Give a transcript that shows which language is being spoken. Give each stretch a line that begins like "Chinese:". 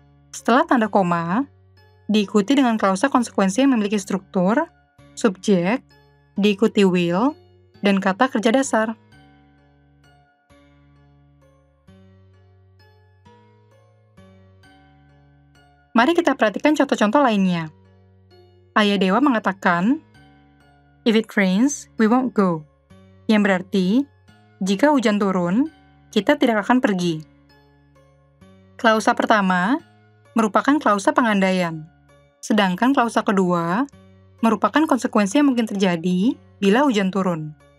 Indonesian: Setelah tanda koma, diikuti dengan klausa konsekuensi yang memiliki struktur, subjek, diikuti will, dan kata kerja dasar. Mari kita perhatikan contoh-contoh lainnya. Ayah Dewa mengatakan,
English: if it rains, we won't go.
Indonesian: Yang berarti, jika hujan turun, kita tidak akan pergi. Klausa pertama merupakan klausa pengandaian, sedangkan klausa kedua merupakan konsekuensi yang mungkin terjadi bila hujan turun.